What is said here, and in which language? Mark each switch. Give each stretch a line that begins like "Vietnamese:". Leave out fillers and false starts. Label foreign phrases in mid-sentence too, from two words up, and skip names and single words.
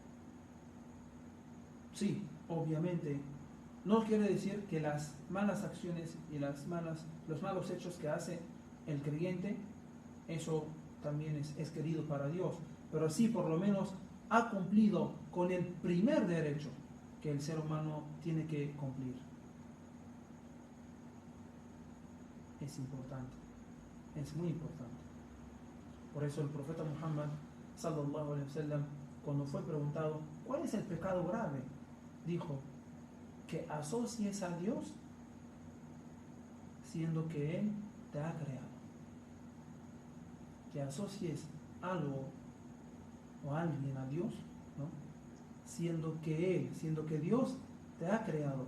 Spanish: Sí, obviamente, no quiere decir que las malas acciones y los malos hechos que hace el creyente, eso también es querido para Dios, pero sí, por lo menos ha cumplido con el primer derecho que el ser humano tiene que cumplir. Es importante, es muy importante. Por eso el profeta Muhammad
Arabic: صلى الله عليه وسلم,
Spanish: cuando fue preguntado ¿cuál es el pecado grave?, dijo: que asocies a Dios siendo que Él te ha creado. Que asocies algo o alguien a Dios, ¿no?, siendo que Dios te ha creado.